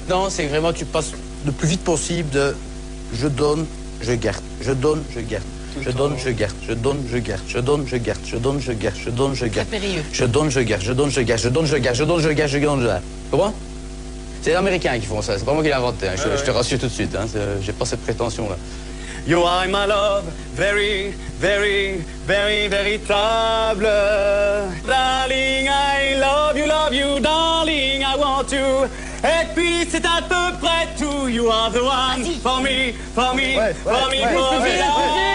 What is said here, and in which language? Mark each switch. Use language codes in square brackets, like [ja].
[fr] c'est que vraiment tu passes le plus vite possible de je donne, je garde, je donne, je garde. Je donne, je garde, je donne, je garde, je donne, je garde, je donne, je garde, je donne, je garde. Je donne, je garde, je donne, je garde, je donne, je garde, je donne, je garde, je donne, je garde. Tu comprends? C'est les Américains qui font ça, c'est pas moi qui l'ai inventé, hein. Je te rassure tout de suite, hein. J'ai pas cette prétention-là. [en] You are my love, very, very, very, véritable. Darling, I love you, darling, I want you. [fr] Et puis c'est à peu près tout. [en] You are the one for me, for me, for me, formidable.